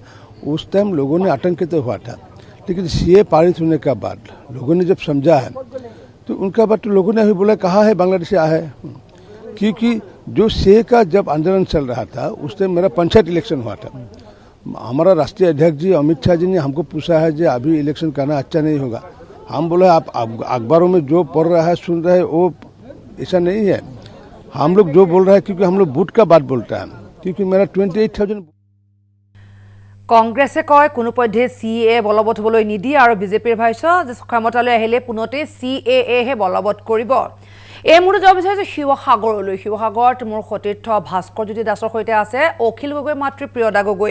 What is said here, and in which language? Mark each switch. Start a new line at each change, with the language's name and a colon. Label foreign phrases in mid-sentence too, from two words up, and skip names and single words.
Hindi: उस टाइम लोगों ने आतंकित हुआ था, लेकिन सीए पारित होने का बाद लोगों ने जब समझा है तो उनका बाद तो लोगों ने अभी बोला कहाँ है बांग्लादेश आया है, क्योंकि जो सीए का जब आंदोलन चल रहा था उस टाइम मेरा पंचायत इलेक्शन हुआ था। हमारा राष्ट्रीय अध्यक्ष जी अमित शाह जी ने हमको पूछा है कि अभी इलेक्शन करना अच्छा नहीं होगा। हम बोले आप अखबारों में जो पढ़ रहा है सुन रहे हैं वो ऐसा नहीं है, हम लोग जो बोल रहे हैं क्योंकि हम लोग वोट का बात बोलता है, क्योंकि मेरा 28,000।
Assamese: কংগ্ৰেছে কয় কোনোপধ্যে CAA বলবৎ হ'বলৈ নিদিয়ে আৰু বিজেপিৰ ভাষ্য যে ক্ষমতালৈ আহিলে পুনতে CAA হে বলবৎ কৰিব। এই মুহূৰ্তত যাব বিচাৰিছো শিৱসাগৰলৈ। শিৱসাগৰত মোৰ সতীৰ্থ ভাস্কৰজ্যোতি দাসৰ সৈতে আছে অখিল গগৈ মাতৃ প্ৰিয়দা গগৈ।